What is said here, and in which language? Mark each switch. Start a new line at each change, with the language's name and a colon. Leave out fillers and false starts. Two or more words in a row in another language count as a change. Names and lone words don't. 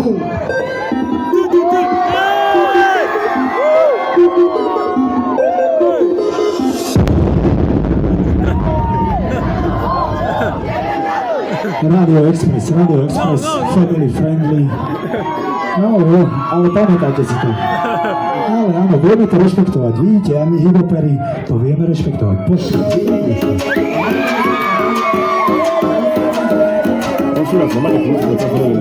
English: Radio Express, family friendly.
Slovak: No, ale pamätajte si to. Ale áno, vieme to rešpektovať. Vidíte, a my hiphopery to vieme rešpektovať. Poďte.
French: Bonjour, c'est mal écoute, c'est pas drôle.